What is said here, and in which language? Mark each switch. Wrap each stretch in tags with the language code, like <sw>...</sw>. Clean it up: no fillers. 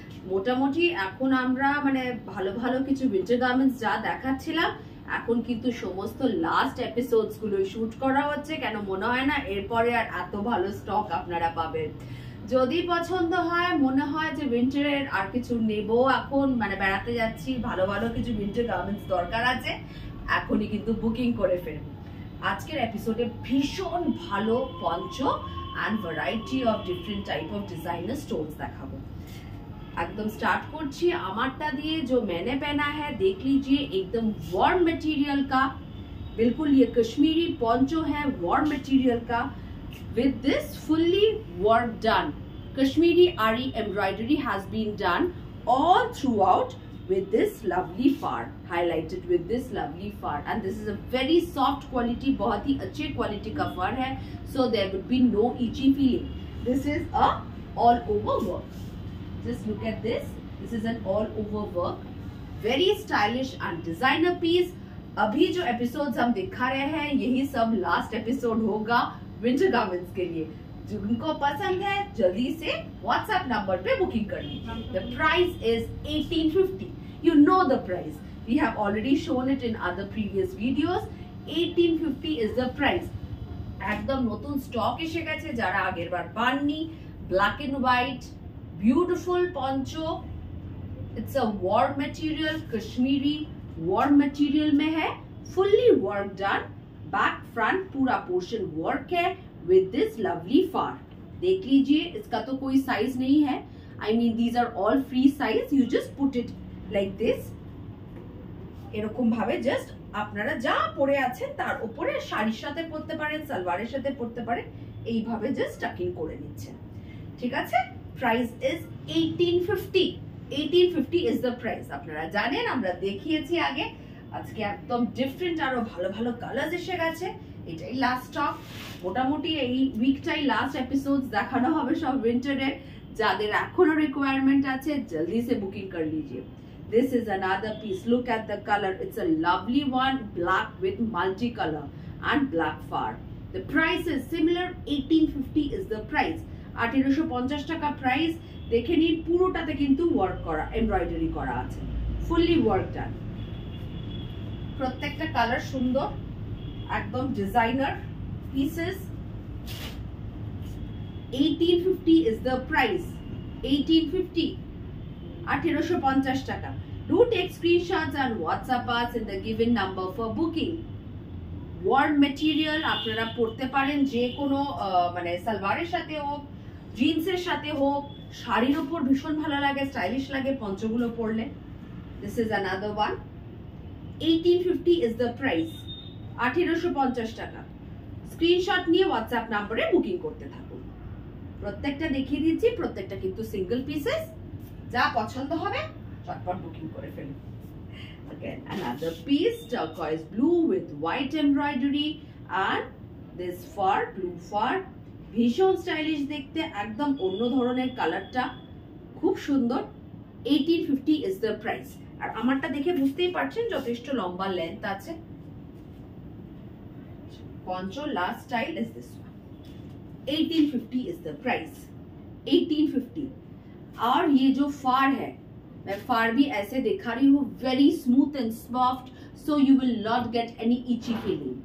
<bn>মোটামুটি এখন আমরা ভালো ভালো কিছু উইন্টার গার্মেন্টস যা দেখাচ্ছিলাম, এখন কিন্তু সমস্ত লাস্ট এপিসোডস গুলো শুট করা হচ্ছে। কেন মনে হয় না এরপরে আর এত ভালো স্টক আপনারা পাবেন। যদি পছন্দ হয়, মনে হয় যে উইন্টারের আর কিছু নেব, এখন বেড়াতে যাচ্ছি, ভালো ভালো কিছু উইন্টার গার্মেন্টস দরকার আছে, এখনই কিন্তু বুকিং করে ফেলুন। আজকের এপিসোডে ভীষণ ভালো পঞ্চ</bn> <en>and variety of different type of designer stones</en> <bn>দেখাবো। एकदम स्टार्ट करছি আমারটা দিয়ে।</bn> <hi>जो मैंने पहना है देख लीजिए, एकदम वार्म मटेरियल का, बिल्कुल ये कश्मीरी पोंचो है वार्म मटेरियल का,</hi> <en>with this fully work done. Kashmiri Ari embroidery has been done all throughout with this lovely far, highlighted with this lovely far, and this is a very soft quality,</en> <hi>बहुत ही अच्छे quality का फर है,</hi> <en>so there would be no itchy feeling. This is a all over work. Just look at this. This is an all over work, very stylish and designer piece.</en> <hi>अभी जो episodes हम दिखा रहे हैं, यही सब लास्ट एपिसोड होगा winter garments के लिए। जिनको पसंद है जल्दी से व्हाट्सएप नंबर पे बुकिंग कर लीजिए।</hi> <en>The price is 1850. You know the price. We have already shown it in other previous videos. 1850 is the price.</en> <bn>একদম নতুন স্টক এসে গেছে, যারা আগের বার পাননি।</bn> <en>Black and white beautiful poncho. It's a warm material, Kashmiri warm material</en> <hi>में है,</hi> <en>fully work done, back front</en> <hi>पूरा पोर्शन वर्क है</hi> <en>with this lovely far.</en> <hi>देख लीजिए, इसका तो कोई साइज नहीं है,</hi> <en>I mean these are all free size. You just put it like this,</en> <bn>এরকম ভাবে জাস্ট আপনারা যা পরে আছেন তার উপরে শাড়ির সাথে পরতে পারেন, সালোয়ারের সাথে পরতে পারেন, এইভাবে জাস্ট টাকিং করে নিচ্ছেন। ঠিক আছে,</bn> <en>Price is 1850. 1850 is the price.</en> <bn>আপনারা জানেন, আমরা দেখিয়েছি আগে। আজকে একদম ডিফারেন্ট আরো ভালো ভালো কালার্স এসে গেছে। এটাই লাস্ট স্টক। মোটামুটি এই উইকটাই লাস্ট এপিসোডস দেখানো হবে সব উইন্টারের। যাদের এখনো রিকোয়ারমেন্ট আছে</bn> <hi>জলদি সে বুকিং कर लीजिए।</hi> <en>This is another piece. Look at the color. It's a lovely one, black with multicolor and black far. The price is similar. 1850 is the price. 1850 টাকা price.</en> <bn>দেখে নিন, পুরোটাতে কিন্তু ওয়ার্ক করা, এমব্রয়ডারি করা আছে, ফুললি ওয়ার্ক ডান। প্রত্যেকটা colour সুন্দর, একদম designer pieces.</bn> <en>1850 is the price. 1850, 1850 টাকা। Do take screenshots and WhatsApp us in the given number for booking.</en> <bn>Worm material আপনারা পরতে পারেন যে কোনো সালোয়ারের সাথে হোক, জিন্সের সাথে হোক, শাড়ির উপর ভীষণ ভালো লাগে, স্টাইলিশ লাগে পঞ্চগুলো পরলে।</bn> <en>This is another one. 1850 is the price. 1850 টাকা।</en> <bn>স্ক্রিনশট নিয়ে হোয়াটসঅ্যাপ নম্বরে বুকিং করতে থাকুন। প্রত্যেকটা দেখিয়ে দিচ্ছি, প্রত্যেকটা কিন্তু সিঙ্গেল পিসেস। যা পছন্দ হবে চটপট বুকিং করে ফেলুন।</bn> <en>Again, another piece, turquoise blue with white embroidery and this far, blue far.</en> <bn>ভীষণ স্টাইলিশ দেখতে, একদম অন্য ধরনের কালারটা, খুব সুন্দর।</bn> <en>1850 is the price.</en> <bn>আর আমারটা দেখে বুঝতেই পারছেন যথেষ্ট লম্বা লেন্থ আছে।</bn> <en>poncho last style is this one. 1850 is the price. 1850.</en> <hi>और ये जो फार है, मैं फार भी ऐसे दिखा रही हूँ,</hi> <en>Very smooth and soft, so you will not get any itchy feeling.</en>